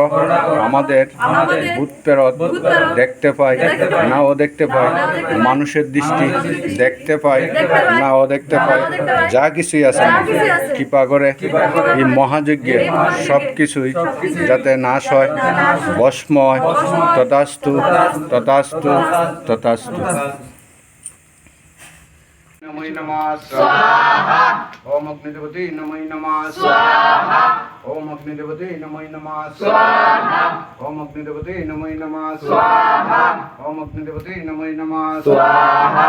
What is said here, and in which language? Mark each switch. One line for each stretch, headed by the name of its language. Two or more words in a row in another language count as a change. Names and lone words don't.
Bangla: আমাদের ভূত প্রেত দেখতে পাই নাও দেখতে পাই, মানুষের দৃষ্টি দেখতে পাই নাও দেখতে পাই, যা কিছুই আছে কৃপা করে এই মহাযজ্ঞে সব কিছুই যাতে নাশ হয়, ভস্ম হয়।
Sanskrit: তথাস্তু, তথাস্তু, তথাস্তু। নমঃ নমঃ স্বাহা। ওম অগ্নিদেবতে নমঃ নমঃ স্বাহা। ওম অগ্নিদেবতে নমঃ নমঃ স্বাহা। ওম অগ্নিদেবতে নমঃ নমঃ স্বাহা। ওম অগ্নিদেবতে নমঃ নমঃ স্বাহা।